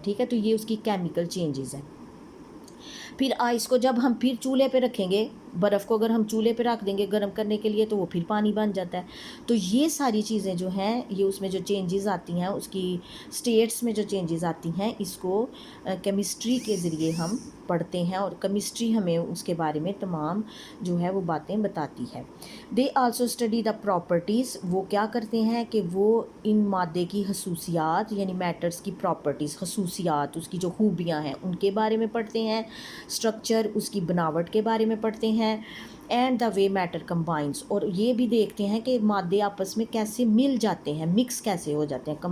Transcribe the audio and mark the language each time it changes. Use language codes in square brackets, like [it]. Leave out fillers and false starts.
[ur] ٹھیک ہے، تو یہ اس کی کیمیکل چینجز ہیں. پھر آئس کو جب ہم پھر چولہے پہ رکھیں گے، برف کو اگر ہم چولہے پہ رکھ دیں گے گرم کرنے کے لیے تو وہ پھر پانی بن جاتا ہے. تو یہ ساری چیزیں جو ہیں یہ اس میں جو چینجز آتی ہیں، اس کی سٹیٹس میں جو چینجز آتی ہیں، اس کو کیمسٹری کے ذریعے ہم پڑھتے ہیں اور کیمسٹری ہمیں اس کے بارے میں تمام جو ہے وہ باتیں بتاتی ہے. [en] They also study the properties. [ur] وہ کیا کرتے ہیں کہ وہ ان مادے کی خصوصیات یعنی میٹرز کی پراپرٹیز، خصوصیات، اس کی جو خوبیاں ہیں ان کے بارے میں پڑھتے ہیں. اسٹرکچر، اس کی بناوٹ کے بارے میں پڑھتے ہیں. [en] And the way matter combines. [ur] اور یہ بھی دیکھتے ہیں کہ مادے آپس میں کیسے مل جاتے ہیں، مکس کیسے ہو جاتے ہیں.